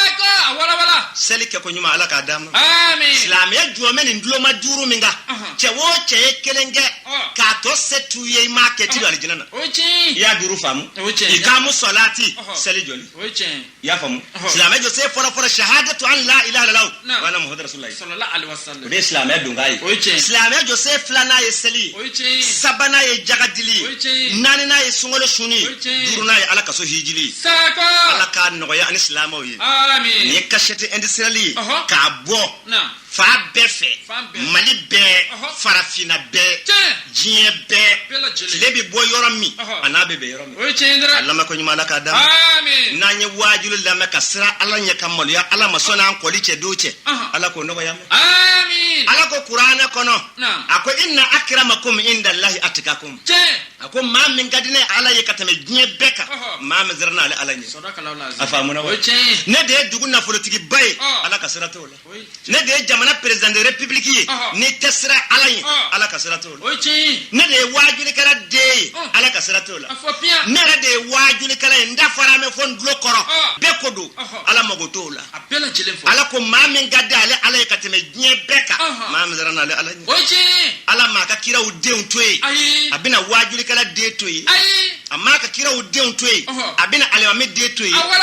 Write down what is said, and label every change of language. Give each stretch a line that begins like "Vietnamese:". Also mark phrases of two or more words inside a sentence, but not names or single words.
Bambara: don seli kɛ ko ɲuman Ala k'a d'a ma silamɛya jɔmɛ nin duloma duuru min kan cɛ o cɛ ye kelen kɛ k'a tɔ se t'u ye i m'a kɛ ti don alijinɛ na i y'a duuru faamu i k'a mu sɔlaati seli jɔli i y'a faamu silamɛya jɔsen fɔlɔfɔlɔ shahadatu
Arabic: أن لا إله إلا الله وأن محمدا رسول الله
Bambara: o de ye silamɛya donkan ye silamɛya jɔsen filanan ye seli ye sabanan ye jagadili ye naaninan ye sunkalo suni ye duurunan ye Ala ka so hijili Ala k'a nɔgɔya ani silamɛw ye nin ye kasɛti industrielle ye k'a bɔ fa bɛɛ fɛ Mali bɛɛ farafina bɛɛ diɲɛ bɛɛ tile bɛ bɔ yɔrɔ min a n'a bɛ bɛn yɔrɔ min a lamɛn ko ɲuman Ala k'a d'a ma n'an ye waajuli lamɛn ka siran Ala ɲɛ ka maloya Ala ma sɔnni an kɔli cɛ don cɛ Ala k'o nɔgɔya ma Ala ko kuranɛ kɔnɔ a ko
Arabic: إن أكرمكم عند الله أتقاكم
Bambara: a ko maa min ka di ne Ala ye ka tɛmɛ diɲɛ bɛɛ kan maa min siranna ale Ala ɲɛ a faamuna wa ne de ye dugu nafolotigiba ye Ala ka sira t'o la ne de ye jamana
French: président de république
Bambara: ye ni tɛ siran Ala ɲɛ Ala ka sira t'o la ne de ye waajulikɛla den ye Ala ka sira t'o la ne yɛrɛ de ye waajulikɛla ye n da fara mɛ fɔ n dulo kɔrɔ bɛɛ ko don Ala mago t'o la Ala ko maa min ka di ale Ala ye ka tɛmɛ diɲɛ bɛɛ kan maa min siranna ale Ala ɲɛ Ala m'a ka kiraw denw to ye a bɛna waajulikɛla den to ye a m'a ka kiraw denw to ye a bɛna alimami den to ye